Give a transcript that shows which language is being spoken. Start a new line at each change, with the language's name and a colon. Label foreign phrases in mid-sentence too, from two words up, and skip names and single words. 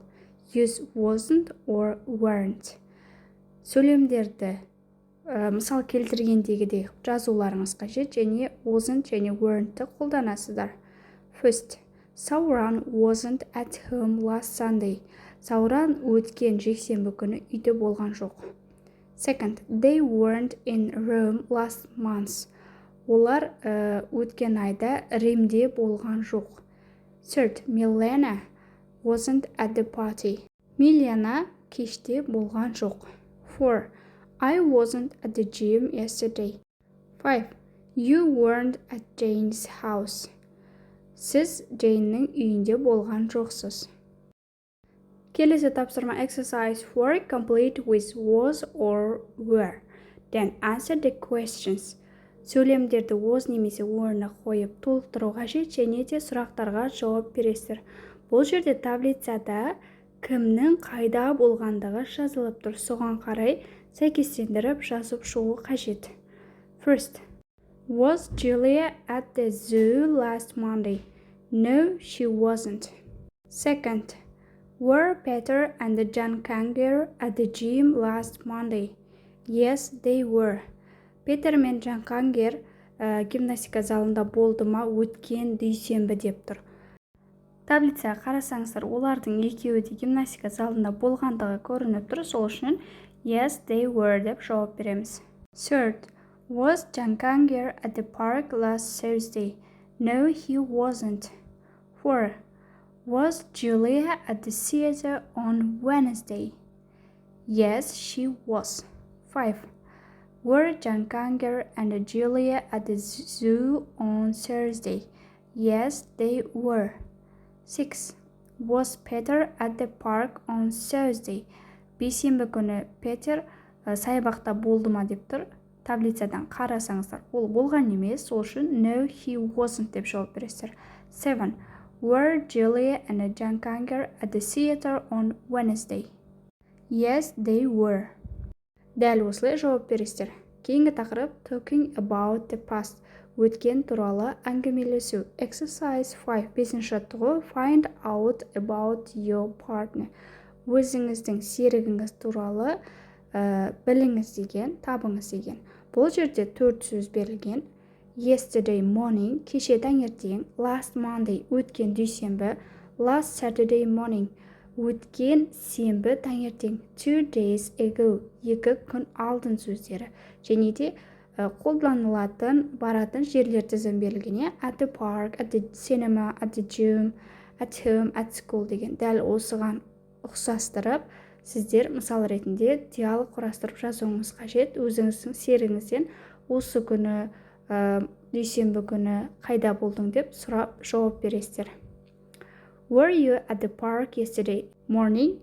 English: Use wasn't or weren't.
Kazakh: Сөйлемдерді мысал келтіргендегідей жазуларыңыз қажет және wasn't және weren'тті қолданасыздар.
English: First, Sauron wasn't at home last Sunday.
Kazakh: Сауран өткен жексенбі күні үйде болған жоқ.
English: Second, they weren't in Rome last month.
Kazakh: Олар өткен айда Римде болған жоқ.
English: Third, Milena wasn't at the party.
Kazakh: Милена кеште болған жоқ.
English: 4. I wasn't at the gym yesterday. 5. You weren't at Jane's house.
Kazakh: Сіз Джейннің үйінде болған жоқсыз. Келесі тапсырма exercise 4.
English: Complete with was or were. Then answer the questions.
Kazakh: Сөйлемдерді was немесе were'ны қойып толықтыру қажет және де сұрақтарға жауап бересіздер. Бұл жерде таблицада кімнің қайда болғандығы жазылып тұр. Соған қарай сәйкестендіріп жазып шығу қажет.
English: First, Was Julia at the zoo last Monday? No, she wasn't. Second, Were Peter and John Kanger at the gym last Monday? Yes, they were.
Kazakh: Петер мен Джан Кангер гимнастика залында болды ма өткен дүйсенбі деп тұр. Таблицаға қарасаңыздар, олардың екеуі де гимнастика залында болғандығы көрініп тұр. Сол үшін
English: yes, they were
Kazakh: деп жауап береміз.
English: Third, Was John Kanger at the park last Thursday? No, he wasn't. 4. Was Julia at the theater on Wednesday? Yes, she was. 5. Were John Kanger and Julia at the zoo on Thursday? Yes, they were. 6. Was Peter at the park on Thursday?
Kazakh: Бейсенбі күні Петер саябақта болды ма деп тұр. Таблицадан қарасаңыздар, ол болған емес, сол үшін
English: no, he wasn't
Kazakh: деп жауап бересіздер. 7.
English: Were Julia and John Kanger at the theater on Wednesday? Yes, they were.
Kazakh: Дәл осылай жауап бересіздер. Кейінгі тақырып
English: talking about the past.
Kazakh: Өткен туралы әңгімелесу.
English: Exercise 5.
Kazakh: 5-ші жаттығу
English: find out about your partner.
Kazakh: Өзіңіздің серігіңіз туралы біліңіз деген, табыңыз деген. Бұл жерде 4 сөз берілген.
English: Yesterday morning,
Kazakh: кеше таңертең.
English: Last Monday,
Kazakh: өткен дүйсенбі.
English: Last Saturday morning,
Kazakh: өткен сенбі таңертең.
English: 2 days ago,
Kazakh: 2 күн алдын сөздері. Және де қолданылатын, баратын жерлер тізім берілген.
English: At the park, at the cinema, at the gym, at home, at school деген.
Kazakh: Дәл осыған ұқсастырып, сіздер мысал ретінде диалог құрастырып жазуыңыз қажет. Өзіңіздің серігіңізден осы күні, дүйсенбі күні қайда болдың деп сұрап жауап бересіздер.
English: Were you at the park yesterday morning?